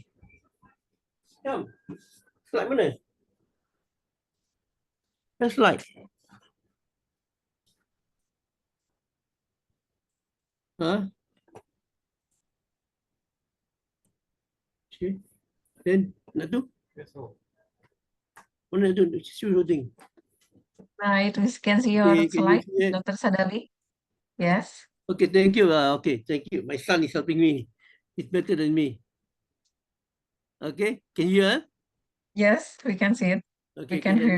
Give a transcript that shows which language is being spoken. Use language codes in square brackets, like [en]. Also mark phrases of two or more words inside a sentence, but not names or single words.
[en] Come. Slide mana? Where's slide? Huh? Okay. [ms] Then nak tu? Mana tu? [en] Show thing. Right. We can see your Okay, can you slide, see it? Dr. Sadali. Yes. Okay, thank you. Okay, thank you. My son is helping me. He's better than me. Okay, can you hear? Yes, we can see it. Okay, We can hear